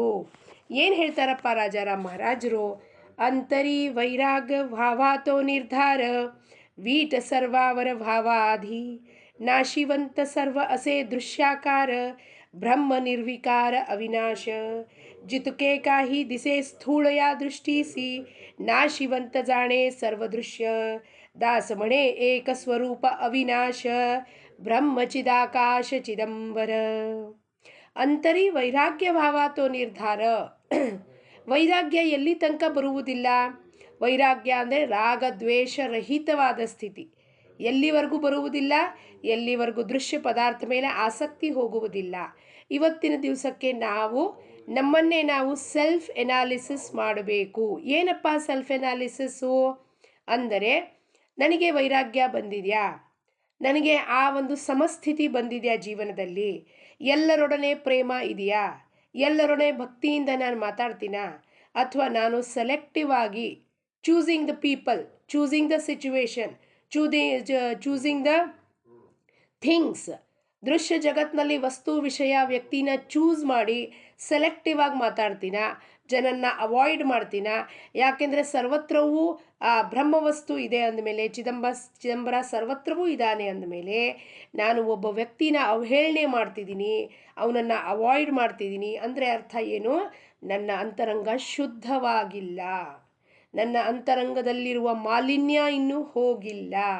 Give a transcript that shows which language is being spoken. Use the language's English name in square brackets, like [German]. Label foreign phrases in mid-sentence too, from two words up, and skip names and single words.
[Kannada] ಏನು ಹೇಳ್ತಾರಪ್ಪ ರಾಜಾರಾಮ್ ಮಹಾರಾಜರು? [Marathi] अंतरी वैराग्य भावातो निर्धार वीट सर्वावर भावाधि नाशिवंत सर्व असे दृश्याकार ब्रह्म निर्विकार अविनाश जितके काही दिसे स्थूळ या दृष्टीसी नाशिवंत जाणे सर्व दृश्य दास म्हणे एक स्वरूप अविनाश ब्रह्मचिदाकाश चिದಂಬರ अंतरी वैराग्य भावातो निर्धार [Kannada] ವೈರಾಗ್ಯ ಎಲ್ಲಿ ತನಕ ಬರುವುದಿಲ್ಲ ವೈರಾಗ್ಯ ಅಂದರೆ ರಾಗ ದ್ವೇಷ ರಹಿತವಾದ ಸ್ಥಿತಿ ಎಲ್ಲಿವರೆಗೂ ಬರುವುದಿಲ್ಲ ಎಲ್ಲಿವರೆಗೂ ದೃಶ್ಯ ಪದಾರ್ಥ ಮೇಲೆ ಆಸಕ್ತಿ ಹೋಗುವುದಿಲ್ಲ ಇವತ್ತಿನ ದಿವಸಕ್ಕೆ ನಾವು ನಮ್ಮನ್ನೇ ನಾವು [English] self analysis [Kannada] ಮಾಡಬೇಕು ಏನಪ್ಪ [English] self analysis [Kannada] ಅಂದರೆ ನನಗೆ ವೈರಾಗ್ಯ ಬಂದಿದೆಯಾ ನನಗೆ ಆ ಒಂದು ಸಮಸ್ಥಿತಿ ಬಂದಿದೆಯಾ ಜೀವನದಲ್ಲಿ ಎಲ್ಲರೊಡನೆ ಪ್ರೇಮ ಇದೆಯಾ ಎಲ್ಲರೊಡನೆ ಭಕ್ತಿಯಿಂದ ನಾನು ಮಾತಾಡ್ತೀನಾ ಅಥವಾ ನಾನು ಸೆಲೆಕ್ಟಿವ್ ಆಗಿ [English] choosing the people choosing the situation choosing the things [Kannada] ದೃಶ್ಯ ಜಗತ್ತಿನಲ್ಲಿ ವಸ್ತು ವಿಷಯ ವ್ಯಕ್ತಿನ ಚೂಸ್ ಮಾಡಿ ಸೆಲೆಕ್ಟಿವ್ ಆಗಿ ಮಾತಾಡ್ತೀನ ಜನನ್ನ ಅವಾಯ್ಡ್ ಮಾಡ್ತೀನ ಯಾಕೆಂದರೆ ಸರ್ವತ್ರವೂ ಆ ಬ್ರಹ್ಮವಸ್ತು ಇದೆ ಅಂದಮೇಲೆ ಚಿದಂಬರ ಸರ್ವತ್ರವೂ ಇದ್ದಾನೆ ಅಂದಮೇಲೆ ನಾನು ಒಬ್ಬ ವ್ಯಕ್ತಿನ ಅವಹೇಳನೆ ಮಾಡ್ತಿದ್ದೀನಿ ಅವನನ್ನು ಅವಾಯ್ಡ್ ಮಾಡ್ತಿದ್ದೀನಿ ಅಂದರೆ ಅರ್ಥ ಏನು ನನ್ನ ಅಂತರಂಗ ಶುದ್ಧವಾಗಿಲ್ಲ ನನ್ನ ಅಂತರಂಗದಲ್ಲಿರುವ ಮಾಲಿನ್ಯ ಇನ್ನೂ ಹೋಗಿಲ್ಲ